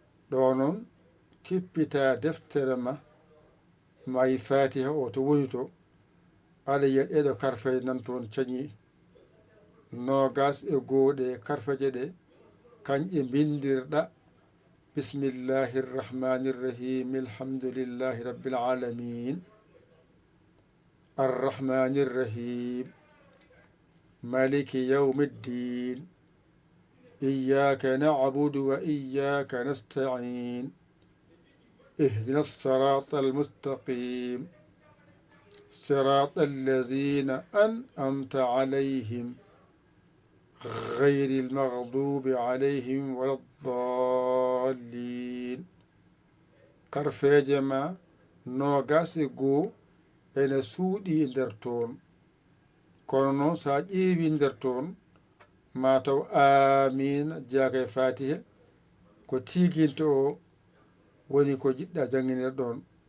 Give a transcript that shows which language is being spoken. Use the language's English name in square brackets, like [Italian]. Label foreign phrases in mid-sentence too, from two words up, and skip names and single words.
[Fula] Ɗo noon, kippita deftere ma, ma yi Fatiha o to woni to, aɗa yiya ɗeɗo karfeje nan toon cañi. Nogas e goo ɗe karfeje ɗe, kanje bindirɗa. [Arabic] بسم الله الرحمن الرحيم. الحمد لله رب العالمين. الرحمن الرحيم. مالك يوم الدين. إياك نعبد وإياك نستعين. اهدنا الصراط المستقيم. صراط الذين أنعمت عليهم. غير المغضوب عليهم ولا الضالين. [Fula] Karfeje ma nogas e goo ene suuɗi nder toon. Kono noon, sa ƴeewi nder toon, ma taw amin jeaka e Fatiha, ko tiginto o woni ko jiɗɗa jangguinir ɗon.